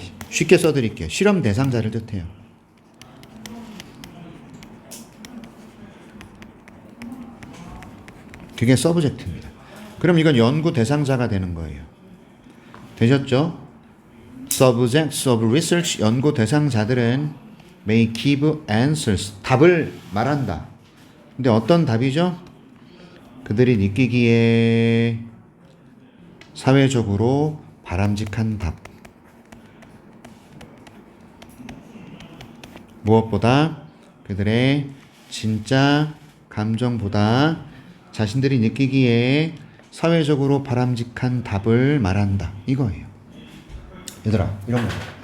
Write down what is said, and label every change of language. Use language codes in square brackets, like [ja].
[ko] 쉽게 써드릴게요. 실험 대상자를 뜻해요. 그게 서브젝트입니다. 그럼 이건 연구 대상자가 되는 거예요. 되셨죠? [en] Subjects of research, [ko] 연구 대상자들은 [en] may give answers, [ko] 답을 말한다. 근데 어떤 답이죠? 그들이 느끼기에 사회적으로 바람직한 답. 무엇보다 그들의 진짜 감정보다 자신들이 느끼기에 사회적으로 바람직한 답을 말한다. 이거예요. 얘들아, 이런 거.